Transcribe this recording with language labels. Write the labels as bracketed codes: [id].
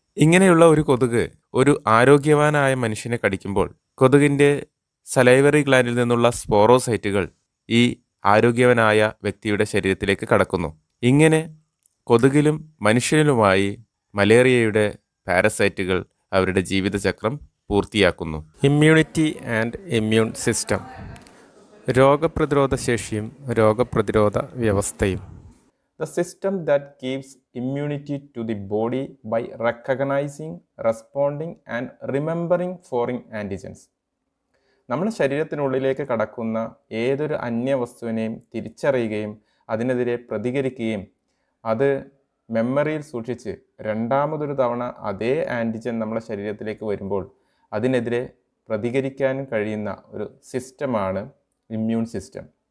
[ml] ഇങ്ങനെയുള്ള ഒരു കൊതുക് ഒരു ആരോഗ്യവാനായ മനുഷ്യനെ കടിക്കുമ്പോൾ കൊതുകിൻ്റെ സലൈവറി ഗ്ലാൻഡിൽ നിന്നുള്ള സ്പോറോസൈറ്റുകൾ ഈ ആരോഗ്യവാനായ വ്യക്തിയുടെ ശരീരത്തിലേക്ക് കടക്കുന്നു. ഇങ്ങനെ കൊതുകിലും മനുഷ്യനിലുമായി മലേറിയയുടെ പാരസൈറ്റുകൾ അവരുടെ ജീവിതചക്രം പൂർത്തിയാക്കുന്നു. [en] immunity and immune system, [ml] രോഗപ്രതിരോധ ശേഷിയും രോഗപ്രതിരോധ വ്യവസ്ഥയും. [en] The system that gives immunity to the body by recognizing, responding and remembering foreign antigens. [ml] നമ്മുടെ ശരീരത്തിനുള്ളിലേക്ക് കടക്കുന്ന ഏതൊരു അന്യവസ്തുവിനെയും തിരിച്ചറിയുകയും അതിനെതിരെ പ്രതികരിക്കുകയും അത് മെമ്മറിയിൽ സൂക്ഷിച്ച് രണ്ടാമതൊരു തവണ അതേ ആൻറ്റിജൻ നമ്മുടെ ശരീരത്തിലേക്ക് വരുമ്പോൾ അതിനെതിരെ പ്രതികരിക്കാനും കഴിയുന്ന ഒരു സിസ്റ്റമാണ് ഇമ്മ്യൂൺ സിസ്റ്റം.